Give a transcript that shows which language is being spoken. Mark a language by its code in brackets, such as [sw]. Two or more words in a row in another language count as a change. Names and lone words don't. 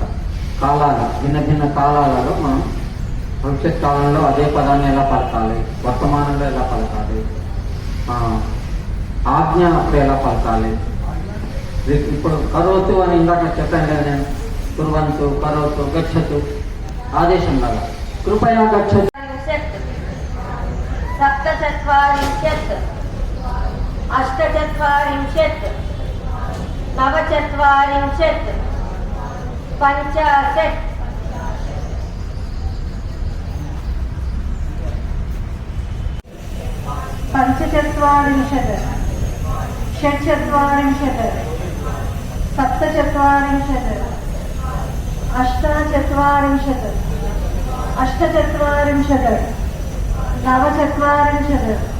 [te] కాలాలు భిన్న భిన్న కాలాలలో మనం భవిష్యత్ కాలంలో అదే పదాన్ని ఎలా పలకాలి, వర్తమానంలో ఎలా పలకాలి, ఆజ్ఞ అప్పుడు ఎలా పలకాలి. ఇప్పుడు కరోతు అని ఇందాక చెప్పాను కదా నేను, [sa] కుర్వంతు కరోతు గచ్చతు [te] ఆదేశం లాగా. [sa] కృపయా గచ్చతు सप्तचत्वारिंशत् अष्टचत्वारिंशत् नवचत्वारिंशत् पञ्चाशत् पञ्चचत्वारिंशत् षट्चत्वारिंशत् सप्तचत्वारिंशत् अष्टचत्वारिंशत् अष्टचत्वारिंशत् नवचत्वारिंशत्